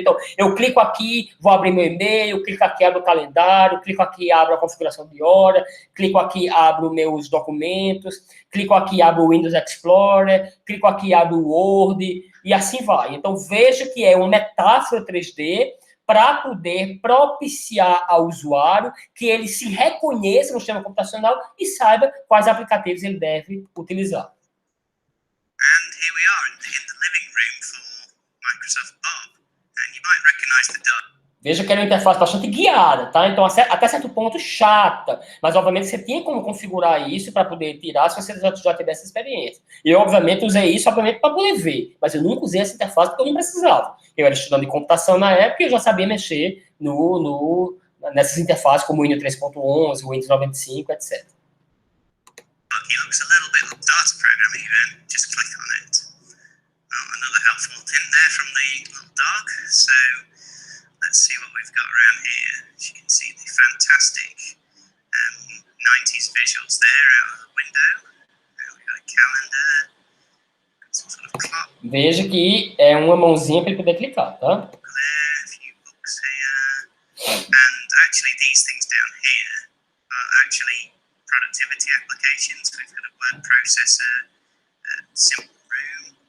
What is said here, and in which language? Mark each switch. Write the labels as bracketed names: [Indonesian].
[Portuguese] Então, eu clico aqui, vou abrir meu e-mail, clico aqui, abro o calendário, clico aqui, abro a configuração de hora, clico aqui, abro meus documentos, clico aqui, abro o Windows Explorer, clico aqui, abro o Word, e assim vai. Então, veja que é uma metáfora 3D para poder propiciar ao usuário que ele se reconheça no sistema computacional e saiba quais aplicativos ele deve utilizar. [English] And here we are in the living room for Microsoft Bob. And you might recognize the dog. [Portuguese] Veja que era uma interface bastante guiada, tá? Então, até certo ponto, chata. Mas, obviamente, você tinha como configurar isso para poder tirar se você já tivesse experiência. E eu, obviamente, usei isso, obviamente, para poder ver. Mas eu nunca usei essa interface porque eu não precisava. Eu era estudante de computação na época e eu já sabia mexer nessas interfaces como o Windows 3.11, o Windows 95, etc. [English] It looks a little bit like DOS programming even. Just click on it. Another helpful hint there from the little dog. So let's see what we've got around here. As you can see the fantastic 90s visuals there out of the window. We've got a calendar, some sort of clock. [Portuguese] Veja que é uma mãozinha para ele poder clicar, tá? [English] There, a few books here. And actually these things down here are actually productivity applications. We've got a word processor, simple room.